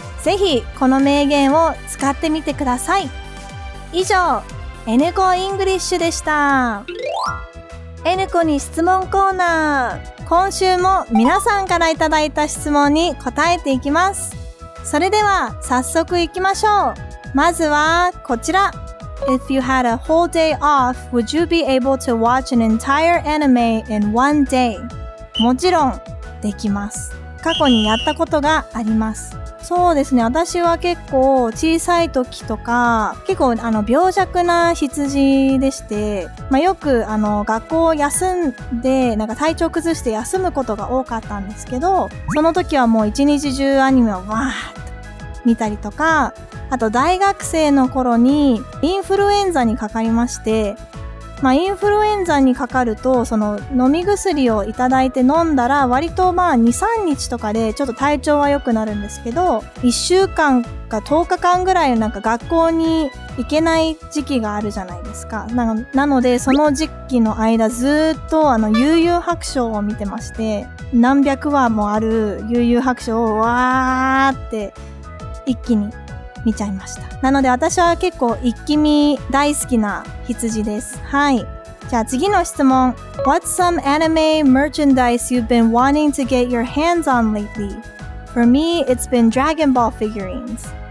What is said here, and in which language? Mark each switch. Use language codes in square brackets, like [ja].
[ja] ぜひこの名言を使ってみてください。以上、Nコイングリッシュでした。 Nコに質問コーナー。今週も皆さんからいただいた質問に答えていきます。それでは早速いきましょう。まずはこちら。 [en] If you had a whole day off, would you be able to watch an entire anime in one day? [ja] もちろんできます。過去にやったことがあります。そうですね、私は結構小さい時とか結構病弱な羊でして、よく学校を休んで体調崩して休むことが多かったんですけど、その時はもう一日中アニメをわーっと見たりとか、あと大学生の頃にインフルエンザにかかりまして、インフルエンザにかかるとその飲み薬をいただいて飲んだら割と2、3日とかでちょっと体調は良くなるんですけど、1週間か10日間ぐらい学校に行けない時期があるじゃないですか。なのでその時期の間ずっと悠々白書を見てまして、何百話もある悠々白書をわーって一気に見ちゃいました。なので私は結構一気見大好きな羊です。はい。じゃあ次の質問。 [en] What's some anime merchandise you've been wanting to get your hands on lately? For me, it's been Dragon Ball figurines.